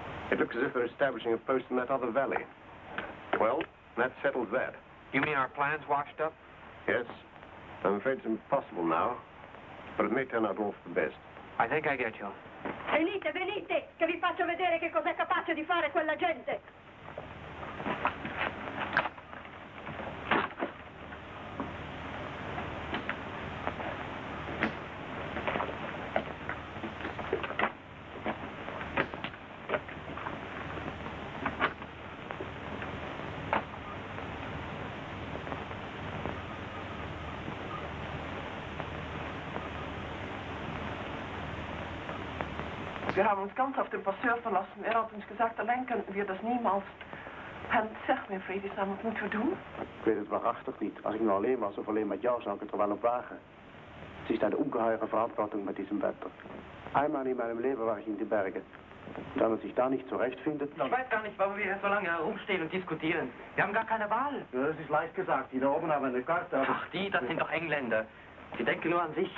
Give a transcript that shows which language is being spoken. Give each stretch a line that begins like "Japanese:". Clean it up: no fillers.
English: It looks as if they're establishing a post in that other valley. Well, that settles that. You mean our plans washed up? Yes. I'm afraid it's impossible now, but it may turn out all for the best. I think I get you.
Italian: Venite, che vi faccio vedere che cos'è capace di fare quella gente.
German: Wir haben uns ganz auf den Passeur verlassen. Er hat uns gesagt, allein könnten wir das niemals.
Dutch: En zeg me, vredesnaam, wat moeten we doen? Ik weet het waarachtig niet. Als ik nou alleen was of alleen met jou, zou ik het er wel op wagen. Het is
German: eine ungeheure Verantwortung mit diesem Wetter. Einmal in meinem Leben war ich in den Bergen. Wenn man sich da nicht zurechtfindet... Ich weiß gar nicht, warum wir hier so lange herumstehen und diskutieren. Wir haben gar keine Wahl. Ja, das ist leicht gesagt. Die da oben haben eine Karte. Ach, das sind doch Engländer. Die denken nur an sich.